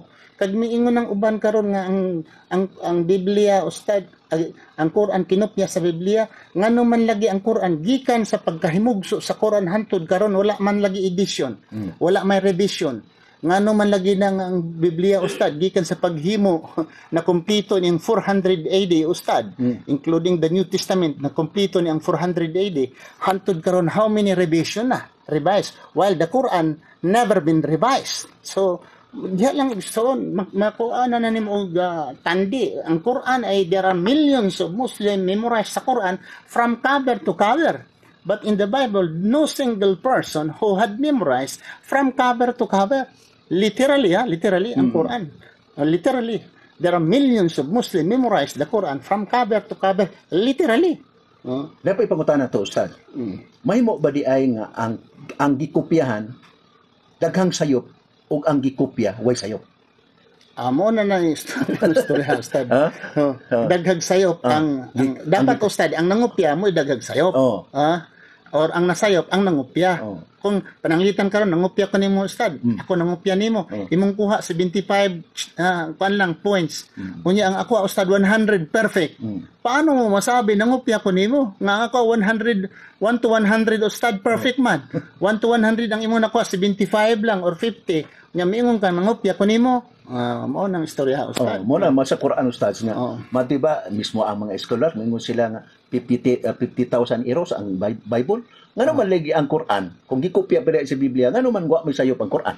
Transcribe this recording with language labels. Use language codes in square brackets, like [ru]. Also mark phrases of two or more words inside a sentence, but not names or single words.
[ceb] Kag miingon ng uban karon nga ang Biblia ustad, ang Quran kinopya sa Biblia, ngano man lagi ang Quran gikan sa pagkahimugso sa Quran hantod karon wala man lagi edition. Wala may revision. Ngano man lagi nang ang Biblia ustad gikan sa paghimo na kumpleto ning 400 AD ustad, [en] including the New Testament [ceb] na kumpleto ni ang 400 AD, hantod karon [en] how many revision [ceb] na? [en] Revised, while the Quran never been revised. [ceb] So diha lang gusto makuana na nimo tandi ang Quran ay [en] there are millions of Muslim memorize sa Quran from cover to cover, but in the Bible no single person who had memorized from cover to cover literally ang Quran literally there are millions of Muslim memorize the Quran from cover to cover literally. [ceb] Dapat ipangutana to ustad. Mahimo ba di ay nga ang gikopyahan daghang sayop ug ang gikopya way sayop? Amo na na istorya ustad. Daghag sayop ang dapat ustad ang nangopya mo daghag sayop. Or ang nasayop ang nangopya. Kung pananglitan karon nangopya ko nimo ustad, ako nangopya nimo, imong kuha 75 kuan lang points. Unya ang ako ustad 100 perfect. Paano mo masabi nangopya ko nimo nga ako 100 1 to 100 ustad perfect man. 1 to 100 ang imong nakuha 75 lang or 50. Nya miingon ka nangopya ko nimo. Mao nang istorya ustad. Mo na sa Quran ustad nga. Madiba mismo ang mga scholar mingon sila nga 50,000 euros ang Bible. Ngano man lagi ang Quran? Kung gikopya pa sa Biblia, ngano man wa may sayop ang Quran?